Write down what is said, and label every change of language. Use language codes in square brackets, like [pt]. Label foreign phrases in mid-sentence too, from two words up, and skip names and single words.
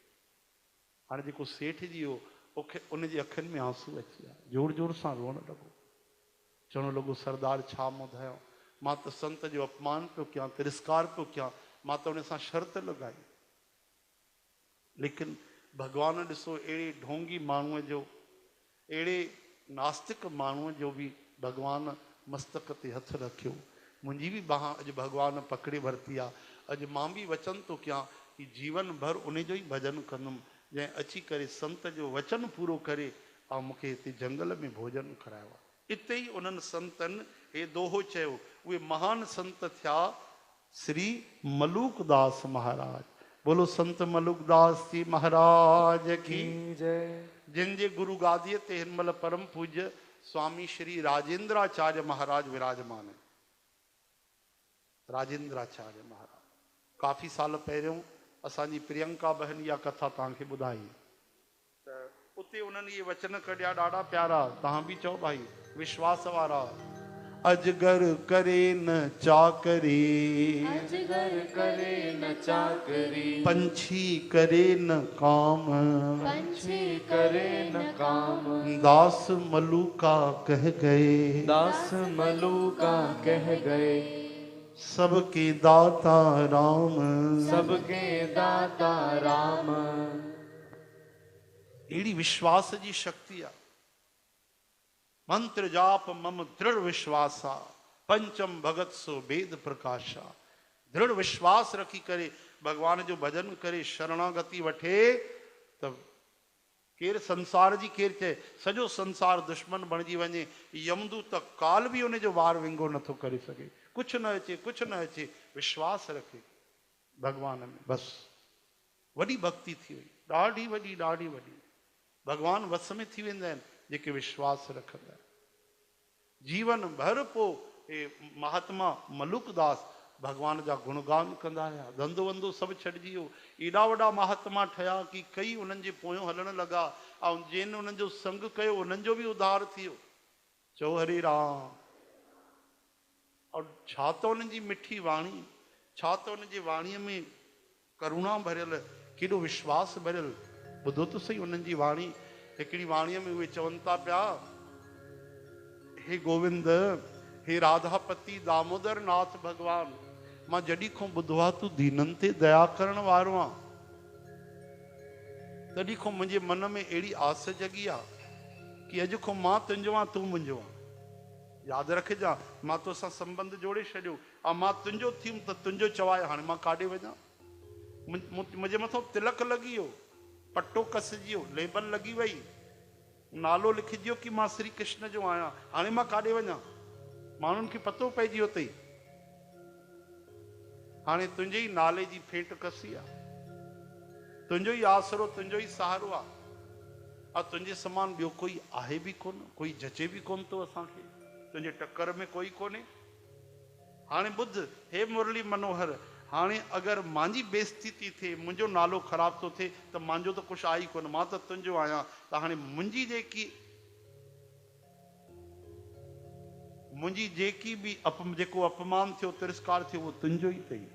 [sd] हाणे जेको सेठ जी हो उनजे अखियुनि में आंसू अची विया, जोर जोर सां रोअण लॻो, चवणु लॻो सरदार छा मूं ॿुधायो, मां त संत जो अपमान पियो कयां, तिरस्कार पियो कयां, मां त उन सां शर्त लॻाई। लेकिन भॻवानु ॾिसो अहिड़े ढोंगी माण्हूअ जो, अहिड़े नास्तिक माण्हूअ जो बि भॻवानु मस्तक ते हथ रखियो। मुंहिंजी बि बाह अॼु भॻवानु पकड़े वरिती आहे। अॼु मां बि वचन थो कयां कि जीवन भर उन जो ई भॼन कंदुमि जंहिं अची करे संत जो वचन पूरो करे ऐं मूंखे हिते जंगल में भोजन करायो आहे। इते ई उन्हनि संतनि हे दोहो चयो। उहे महान संत थिया श्री मलूकदास महाराज। [hi] बोलो संत मलूकदास जी महाराज की जय। [sd] जिन जे गुरु गादीअ ते हिन महिल परम पूज्य स्वामी श्री राजेंद्राचार्य महाराज विराजमान है। राजेंद्राचार्य महाराज काफ़ी साल पहिरियों असांजी प्रियंका बहन इहा कथा तव्हांखे ॿुधाई त उते उन्हनि इहे वचन कढिया ॾाढा प्यारा। तव्हां बि चओ भाई विश्वास वारा। [hi] अजगर करे न चाकरी, अजगर करे न चाकरी, पंछी करे न काम, पंछी करे न काम, दास मलूका कह गए, दास मलूका कह गए, सबके दाता राम, सबके दाता राम। [sd] अहिड़ी विश्वास जी शक्ति आहे। [hi] मंत्र जाप मम दृढ़ विश्वासा, पंचम भगत सो वेद प्रकाशा। [sd] दृढ़ विश्वास रखी करे भगवान जो भजन करे शरणागति वठे त केर संसार जी केर चए सॼो संसार दुश्मन बणिजी वञे, यमदूत काल बि उन जो वार विंगो नथो करे सघे। कुझु न अचे, कुझु न अचे, विश्वास रखे भगवान में, बस वॾी भक्ति थी वई, ॾाढी वॾी, ॾाढी वॾी। भगवान वस में थी वेंदा आहिनि जेके विश्वास रखंदा आहिनि। जीवन भर पोइ महात्मा मलूकदास भगवान जा गुणगान कंदा रहिया। धंधो वंधो सभु छॾिजी वियो। एॾा वॾा महात्मा ठहिया कि कई उन्हनि जे पोयों हलण लॻा ऐं जिन उन्हनि जो संग कयो उन्हनि जो बि उद्धार थी वियो। चओ हरे राम। और छा त उन्हनि जी मिठी वाणी, छा त उन जी वाणीअ में करुणा भरियल, केॾो विश्वास भरियल। ॿुधो त सही उन्हनि जी वाणी। हिकिड़ी वाणीअ में उहे चवनि था पिया, हे गोविंद, हे राधापति दामोदर नाथ भगवान, मां जॾहिं खां ॿुधो आहे तूं दीननि ते दया करण वारो आहे, तॾहिं खां मुंहिंजे मन में अहिड़ी आस जगी आहे कि अॼु खां मां तुंहिंजो आहियां, तूं मुंहिंजो आहे। यादि रखजां, मां तोसां संबंध जोड़े छॾियो ऐं मां तुंहिंजो थियुमि त तुंहिंजो चवाए हाणे मां काॾे वञा। मुंहिंजे मथां तिलक लॻी वियो, पटो कसिजी वियो, लेबल लॻी वई, नालो लिखिजियो कि मां श्री कृष्ण जो आहियां। हाणे मां काॾे वञा? माण्हुनि खे पतो पइजी वियो अथई हाणे तुंहिंजे ई नाले जी फेंट कसी आहे, तुंहिंजो ई आसरो, तुंहिंजो ई सहारो आहे। और तुंहिंजे समान ॿियो कोई आहे बि कोन, कोई जचे बि कोन थो असांखे, तुंहिंजे टक्कर में कोई कोन्हे। हाणे ॿुध, हे मुरली मनोहर, हाणे अगरि मुंहिंजी बेइज़ती थी थिए, मुंहिंजो नालो ख़राब थो थिए त मुंहिंजो त कुझु आहे ई कोन, मां त तुंहिंजो आहियां। त हाणे मुंहिंजी जेकी बि जेको अपमान थियो, तिरस्कार थियो, उहो तुंहिंजो ई अथई।